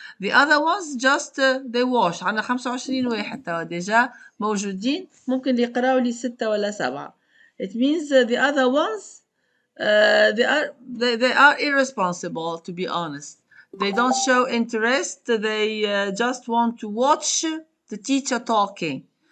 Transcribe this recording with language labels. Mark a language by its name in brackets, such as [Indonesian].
[English] The other ones just they wash. [Arabic] عندنا 25 واحد توا ديجا موجودين، ممكن يقراو لي 6 ولا 7. [English] It means the other ones they are irresponsible, to be honest. They don't show interest. They just want to watch the teacher talking.